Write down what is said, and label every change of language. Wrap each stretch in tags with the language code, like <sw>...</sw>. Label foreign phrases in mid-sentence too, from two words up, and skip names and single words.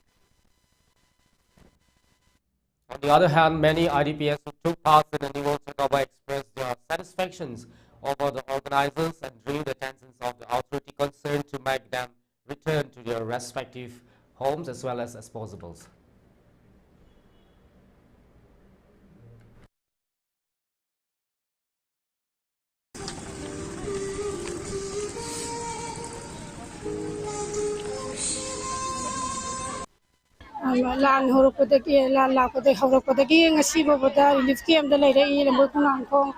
<en>On the other hand, many IDPs who took part in the Ningol Chakkouba expressed their satisfactions over the organizers and drew the attention of the authority concerned to make them return to their respective homes as well as possible.</en> <mni>Lan horokotaki lan lakotaki horokotaki ngasi babada</mni> <en>relief camp</en> <mni>da lerai lambo kunang khong</mni>